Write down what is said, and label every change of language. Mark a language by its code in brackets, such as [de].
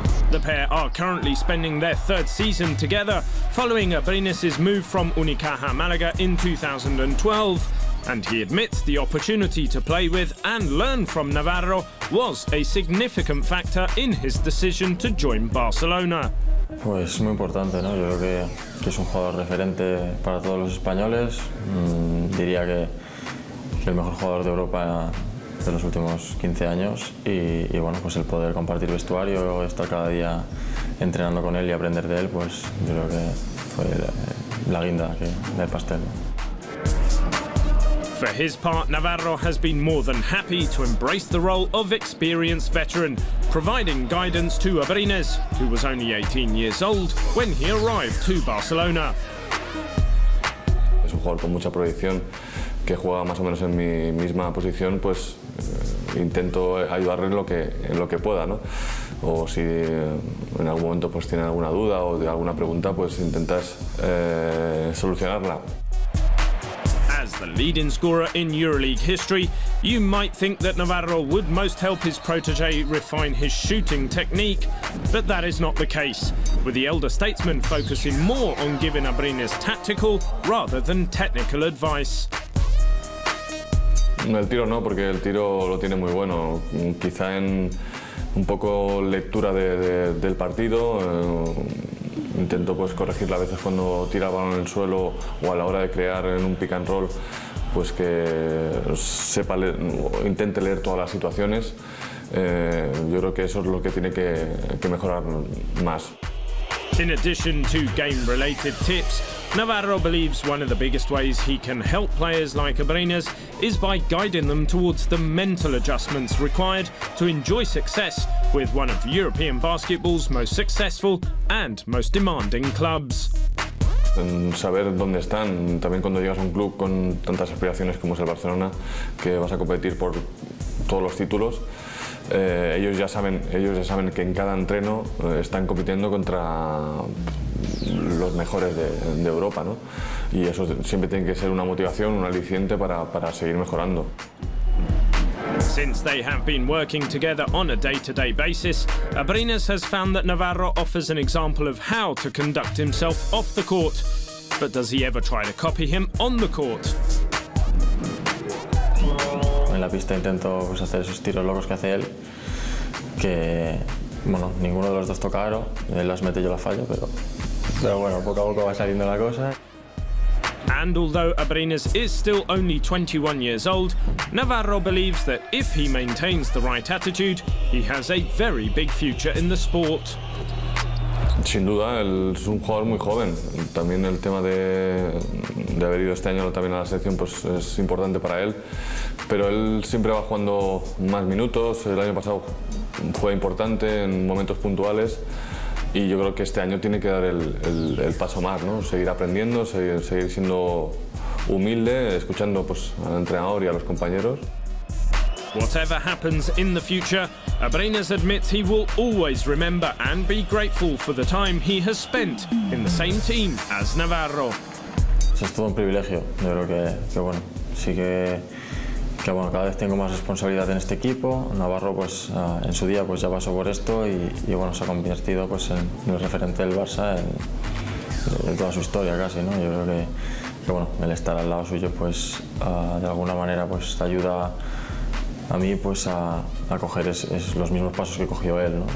[en] The pair are currently spending their third season together, following Abrines' move from Unicaja Málaga in 2012. And he admits the opportunity to play with and learn from Navarro was a significant factor in his decision to join Barcelona. [es] Pues muy importante, ¿no? Yo creo que es un jugador referente para todos los españoles. Diría que el mejor jugador de Europa de los últimos 15 años y bueno, pues el poder compartir vestuario, estar cada día entrenando con él y aprender de él, pues yo creo que fue la guinda del pastel. [en] For his part, Navarro has been more than happy to embrace the role of experienced veteran, providing guidance to Abrines, who was only 18 years old when he arrived to Barcelona. [es] Es un jugador con mucha proyección que juega más o menos en mi misma posición, pues intento ayudarle en lo que pueda, ¿no? O si en algún momento pues tiene alguna duda o de alguna pregunta, pues intentas solucionarla. [en] As the leading scorer in Euroleague history, you might think that Navarro would most help his protégé refine his shooting technique, but that is not the case, with the elder statesman focusing more on giving Abrines tactical rather than technical advice. [es] El tiro no, porque el tiro lo tiene muy bueno, quizá en un poco lectura del partido. Intento pues corregirla a veces cuando tira el balón en el suelo o a la hora de crear en un pick and roll, pues que sepa leer, intente leer todas las situaciones. Yo creo que eso es lo que tiene que mejorar más. [en] In addition to game-related tips, Navarro believes one of the biggest ways he can help players like Abrines is by guiding them towards the mental adjustments required to enjoy success with one of European basketball's most successful and most demanding clubs. [es] En saber dónde están, también cuando llegas a un club con tantas aspiraciones como es el Barcelona, que vas a competir por todos los títulos, ellos ya saben que en cada entreno están compitiendo contra los mejores de Europa, ¿no? Y eso siempre tiene que ser una motivación, un aliciente para seguir mejorando. [en] Since they have been working together on a day-to-day basis, Abrines has found that Navarro offers an example of how to conduct himself off the court. But does he ever try to copy him on the court? [es] En la pista intento pues, hacer esos tiros locos que hace él, que bueno, ninguno de los dos toca aro, él las mete y yo las fallo, pero bueno, poco a poco va saliendo la cosa. [en] And although Abrines is still only 21 years old, Navarro believes that if he maintains the right attitude, he has a very big future in the sport. [es] Sin duda, él es un jugador muy joven. También el tema de haber ido este año también a la selección pues, es importante para él. Pero él siempre va jugando más minutos. El año pasado fue importante en momentos puntuales. Y yo creo que este año tiene que dar el paso más, ¿no? Seguir aprendiendo, seguir siendo humilde, escuchando pues, al entrenador y a los compañeros. [en] Whatever happens in the future, Abrines admits he will always remember and be grateful for the time he has spent in the same team as Navarro. [es] Es todo un privilegio. Yo creo que bueno, sí que bueno, cada vez tengo más responsabilidad en este equipo. Navarro pues en su día pues ya pasó por esto y bueno, se ha convertido pues en el referente del Barça en toda su historia casi, ¿no? Yo creo que bueno, el estar al lado suyo pues de alguna manera pues te ayuda a mí pues a coger los mismos pasos que cogió él, ¿no?